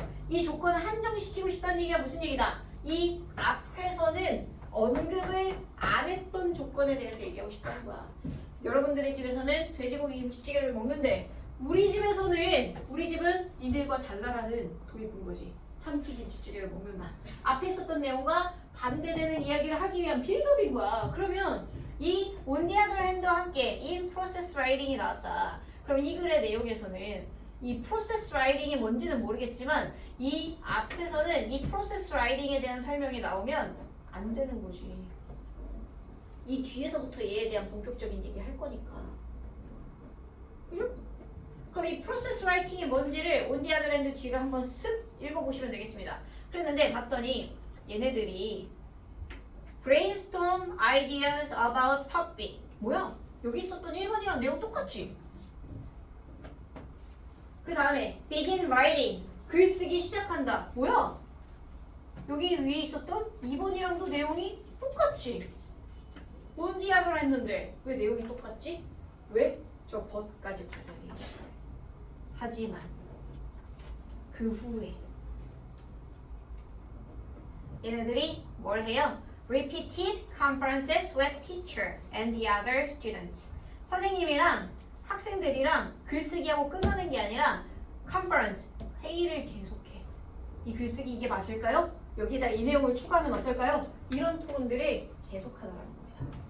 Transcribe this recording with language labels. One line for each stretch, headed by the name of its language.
Korean: 이 조건을 한정시키고 싶다는 얘기가 무슨 얘기다? 이 앞에서는 언급을 안 했던 조건에 대해서 얘기하고 싶다는 거야. 여러분들의 집에서는 돼지고기 김치찌개를 먹는데 우리 집은 니들과 달라라는 도입인 거지. 참치 김치찌개를 먹는다. 앞에 있었던 내용과 반대되는 이야기를 하기 위한 빌드업인 거야. 그러면 이
English: on the other hand
Korean: 와 함께 in process writing이 나왔다. 그럼 이 글의 내용에서는 이 process writing이 뭔지는 모르겠지만 이 앞에서는 이 process writing에 대한 설명이 나오면 안 되는 거지. 이 뒤에서부터 얘에 대한 본격적인 얘기 할 거니까. 그죠? 그럼 이 process writing이 뭔지를
English: on the other hand
Korean: 뒤를 한번 쓱 읽어보시면 되겠습니다. 그랬는데 봤더니 얘네들이
English: brainstorm ideas about topic.
Korean: 뭐야? 여기 있었던 1번이랑 내용 똑같지? 그 다음에
English: begin writing.
Korean: 글쓰기 시작한다. 뭐야? 여기 위에 있었던 2번이랑도 내용이 똑같지?
English: on the other
Korean: 했는데 왜 내용이 똑같지? 왜? 저 but까지 발견이. 하지만 그 후에 얘네들이 뭘 해요?
English: Repeated conferences with teacher and the other students.
Korean: 선생님이랑 학생들이랑 글쓰기하고 끝나는 게 아니라 conference, 회의를 계속해. 이 글쓰기 이게 맞을까요? 여기다 이 내용을 추가하면 어떨까요? 이런 토론들을 계속하더라는 겁니다.